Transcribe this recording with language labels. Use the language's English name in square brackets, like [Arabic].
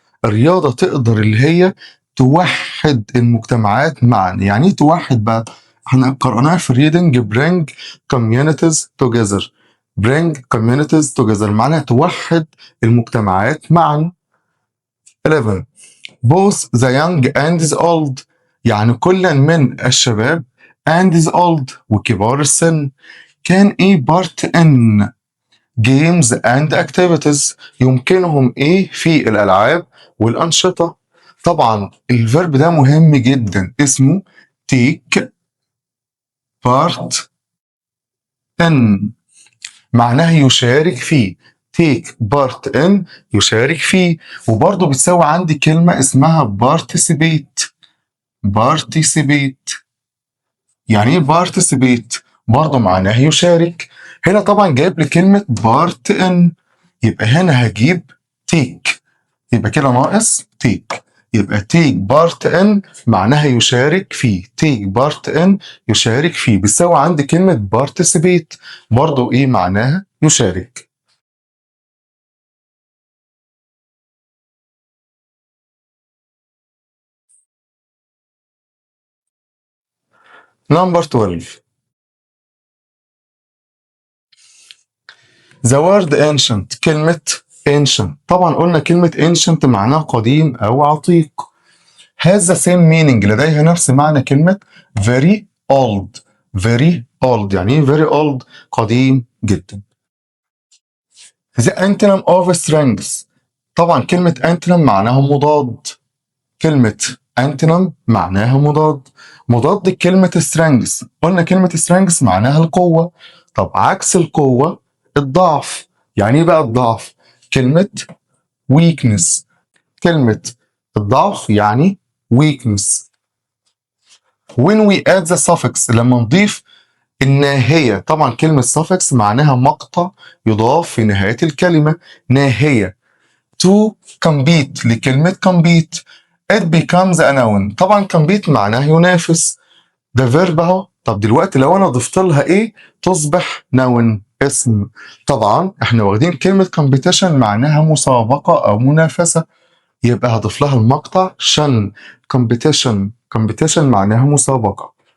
[Arabic] الرياضة تقدر اللي هي توحد المجتمعات معا. يعني ايه توحد بقى؟ احنا قرأناها في الريدنج [English] bring communities together، [Arabic] bring communities together معناها توحد المجتمعات معا. 11. [English] both the young and the old، [Arabic] يعني كلا من الشباب [English] and the old [Arabic] وكبار السن [English] can a part in games and activities، [Arabic] يمكنهم ايه في الالعاب والانشطه. طبعا الفيرب ده مهم جدا اسمه [English] take part in، [Arabic] معناه يشارك فيه. [English] take part in [Arabic] يشارك فيه. وبرضه بتساوي عندي كلمه اسمها participate. participate يعني ايه participate؟ برضه معناه يشارك. هنا طبعا جايب لي كلمة part in، يبقى هنا هجيب take، يبقى كده ناقص take. يبقى [English] take part in [Arabic] معناها يشارك فيه، take part in يشارك فيه، بتساوي عندي كلمة participate برضه ايه معناها يشارك. [English] Number 12. The word ancient، [Arabic] كلمة ancient طبعا قلنا كلمة ancient معناها قديم أو عتيق. [English] has the same meaning [Arabic] لديها نفس معنى كلمة [English] very old. very old [Arabic] يعني ايه very old؟ قديم جدا. [English] the antonym of strength، [Arabic] طبعا كلمة antonym معناها مضاد. كلمة antonym معناها مضاد. مضاد كلمة strength، قلنا كلمة strength معناها القوة. طب عكس القوة الضعف. يعني ايه بقى الضعف؟ كلمة weakness. كلمة الضعف يعني weakness. [English] when we add the suffix [Arabic] لما نضيف الناهية، طبعا كلمة suffix معناها مقطع يضاف في نهاية الكلمة. [English] ناهية to compete [Arabic] لكلمة [English] compete it becomes a noun. طبعا compete [Arabic] معناه ينافس. ده فيرب اهو. طب دلوقتي لو انا ضفت لها ايه تصبح نون، اسم. طبعا احنا واخدين كلمة competition معناها مسابقة او منافسة، يبقى هضيف لها المقطع شن. competition معناها مسابقة.